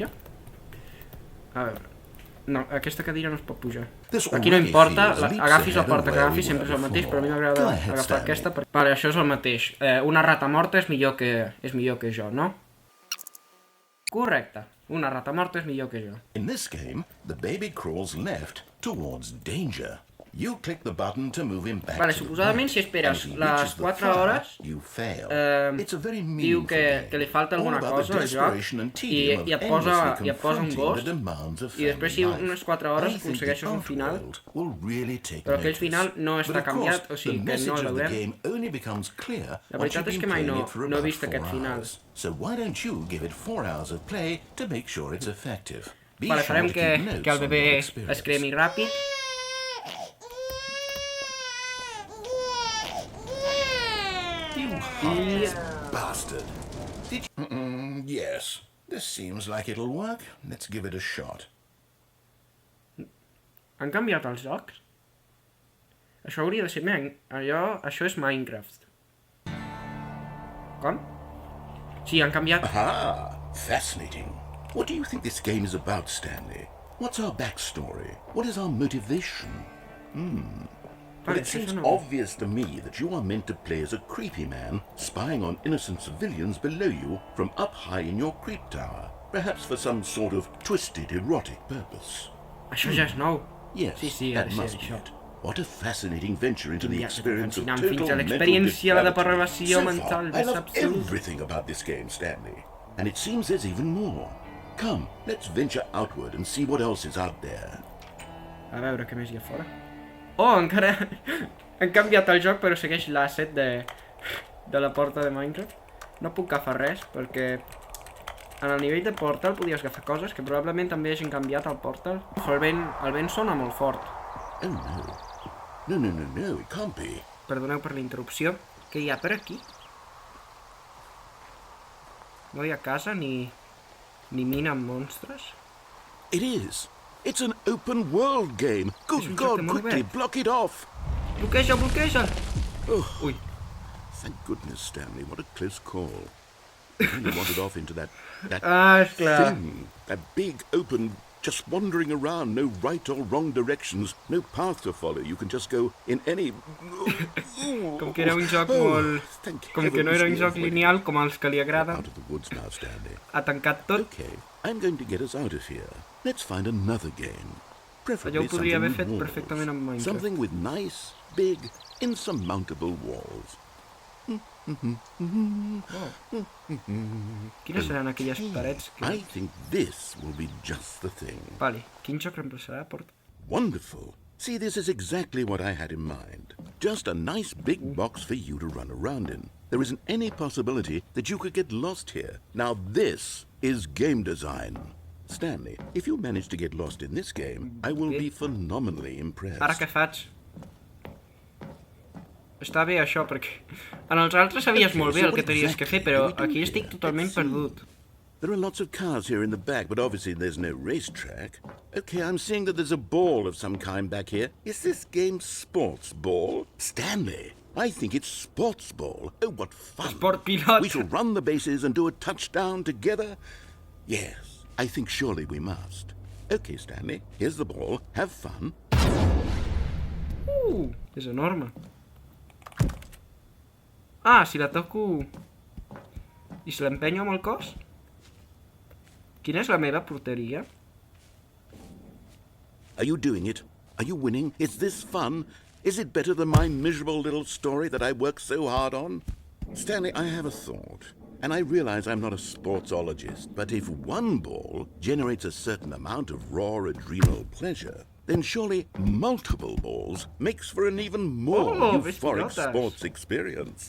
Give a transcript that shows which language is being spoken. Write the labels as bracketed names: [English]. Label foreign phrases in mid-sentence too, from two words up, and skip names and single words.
[Catalan] A veure... No, aquesta cadira no es pot pujar. Aquí no importa, agafis la porta que agafis, sempre és el mateix, però a mi m'agrada agafar aquesta. Vale, això és el mateix. Una rata morta és millor que jo, no? Correcte. Una rata morta és millor que jo. [English] In this game, the baby crawls left towards danger. You click the button to move him back. [Catalan] Vale, suposadament si esperes les 4 hores diu que li falta alguna cosa al joc i et posa un ghost i després si unes 4 hores aconsegueixes un final, però aquell final no està canviat, o sigui que no el veurem. La veritat és que mai no he vist aquest final. Vale, farem que el bebè es cremi ràpid. Bastard. [English] Yes, this seems like it'll work. Let's give it a shot. [Catalan] Han canviat els jocs? Això hauria de ser... Això és Minecraft. Com? Sí, han canviat... [English] Aha! Fascinating. What do you think this game is about, Stanley? What's our backstory? What is our motivation? Well, it seems obvious to me that you are meant to play as a creepy man spying on innocent civilians below you from up high in your creep tower, perhaps for some sort of twisted erotic purpose. [Catalan] Això ja és nou. [English] Yes, [Catalan] sí, [English] that must be it. What a fascinating venture into the experience of total mental depravity. So far, I love everything about this game, Stanley. And it seems there's even more. Come, let's venture outward and see what else is out there. [Catalan] A veure què més hi ha fora. Oh, encara han canviat el joc, però segueix l'asset de la porta de Minecraft. No puc agafar res, perquè en el nivell de Portal podies agafar coses que probablement també hagin canviat al Portal. El vent sona molt fort. [English] Oh no. No, it can't be. [Catalan] Perdoneu per la interrupció. Què hi ha per aquí? No hi ha casa ni mina amb monstres? [English] It is. It's an open world game. Good God, quickly block it off. [Catalan] Bloqueja. Ui. [English] Thank goodness, Stanley. What a close call. You really wanted off into that [Catalan] esclar. [English] thing. That big open just wandering around, no right or wrong directions, no path to follow. You can just go in any... [Catalan] Com que era un joc molt... Com que no era un joc lineal, com els que li agrada, [English] Out of the woods now, Stanley. [Catalan] ha tancat tot. [English] Okay, I'm going to get us out of here. Let's find another game. [Catalan] Allò ho podria haver fet perfectament amb Minecraft. [English] Something with nice, big, insurmountable walls. [Catalan] Quines seran aquelles parets que... [English] I think this will be just the thing. [Catalan] Vale, quin joc reemplaçarà? [English] Wonderful. See, this is exactly what I had in mind. Just a nice big box for you to run around in. There isn't any possibility that you could get lost here. Now this is game design. Stanley, if you manage to get lost in this game, I will be phenomenally impressed. [Catalan] Ara què faig? Està bé això, perquè en els altres sabies molt bé el que tenies que fer, però aquí estic totalment perdut. [English] There are lots of cars here in the back, but obviously there's no racetrack. Okay, I'm seeing that there's a ball of some kind back here. Is this game sports ball? Stanley, I think it's sports ball. Oh, what fun. Sport pilot. We shall run the bases and do a touchdown together. Yes, I think surely we must. Okay, Stanley, here's the ball. Have fun. [Catalan] És enorme. Ah, si la toco... I si l'empenyo amb el cos? Quina és la meva porteria? [English] Are you doing it? Are you winning? Is this fun? Is it better than my miserable little story that I worked so hard on? Stanley, I have a thought. And I realize I'm not a sportsologist, but if one ball generates a certain amount of raw adrenal pleasure, then surely multiple balls makes for an even more euphoric sports experience.